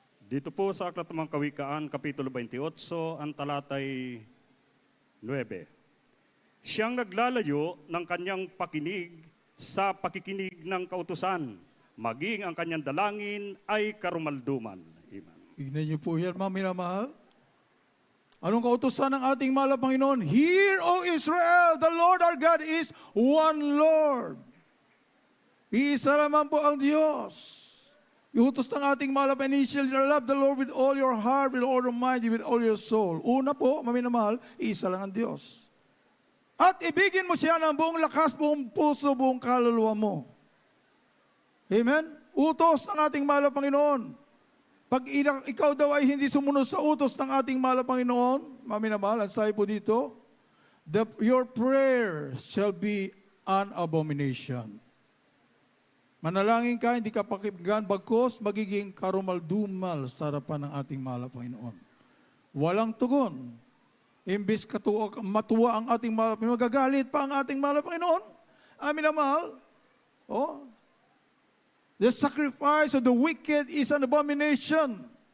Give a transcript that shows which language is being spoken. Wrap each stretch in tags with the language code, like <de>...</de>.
<tl>Dito po sa Aklat ng mga Kawikaan, Kapitulo 28, ang talatay 9. Siyang naglalayo ng kanyang pakinig sa pakikinig ng kautusan, maging ang kanyang dalangin ay karumalduman. Amen. Tignan niyo po yan, mga minamahal. Anong kautusan ng ating mahal na Panginoon?</tl> <en>Hear, O Israel, the Lord our God is one Lord.</en> <tl>Iisa naman po ang Diyos. Iutos ng ating mahal na Panginoon,</tl> <en>love the Lord with all your heart, with all your mind, with all your soul.</en> <tl>Una po, maminamahal, iisa lang ang Diyos. At ibigin mo siya ng buong lakas, buong puso, buong kaluluwa mo. Amen? Utos ng ating mahal na Panginoon. Pag ikaw daw ay hindi sumunod sa utos ng ating mahal na Panginoon, maminamahal, ang sabi po dito,</tl> <en>your prayer shall be an abomination.</en> <tl>Manalangin ka, hindi ka pakinggan, bagkos magiging karumal-dumal sa harapan ng ating mahal na Panginoon. Walang tugon. Imbis matuwa ang ating mahal na Panginoon, magagalit pa ang ating mahal na Panginoon. Amin na mahal.</tl> <en>The sacrifice of the wicked is an abomination.</en>